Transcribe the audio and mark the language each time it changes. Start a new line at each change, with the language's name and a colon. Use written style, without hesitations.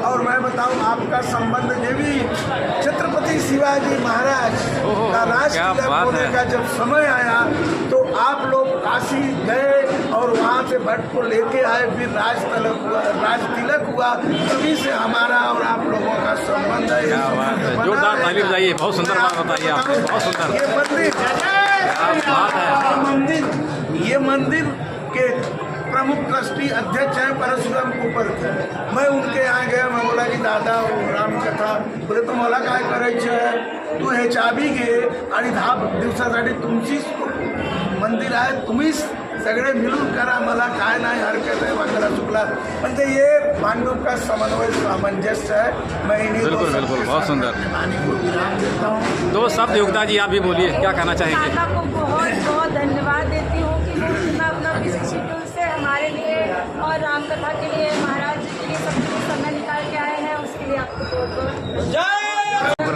Hindi: और मैं बताऊं आपका संबंध ये भी छत्रपति शिवाजी महाराज का राष्ट्र होने का जब समय आया तो आप लोग काशी गए और वहाँ से भट्ट को लेके आए, फिर राज तिलक हुआ, तभी से हमारा और आप लोगों का संबंध है। जोरदार ताली बजाइए, बहुत सुंदर बात बताइए आपने, बहुत सुंदर। ये मंदिर के प्रमुख ट्रस्टी अध्यक्ष हैं परशुराम कुपर के। मैं उनके यहाँ गया, मैं बोला कि दादा राम कथा, बोले तो
Marathi: मला काय करायचं आहे, तू हे चाबी घे आणि 10 दिवसासाठी तुमचीच मंदिर आहे, तुम्हीच सगळे मिळून करा, मला काय नाही हरकत आहे वगैरह चुकला।
Hindi: म्हणजे ये पांडुप का समन्वय सामंजस्य है। मैं इन्हीं बिल्कुल बिल्कुल, बहुत सुंदर। विराम देता हूँ। दो शब्द योगिता जी आप भी बोलिए, क्या कहना चाहेंगे? दादा को बहुत बहुत धन्यवाद देती हूँ कि वो इतना अपना बिजी शेड्यूल से हमारे लिए और रामकथा के लिए, महाराज जी के लिए सब कुछ समय निकाल के आए हैं, उसके लिए आपको बहुत बहुत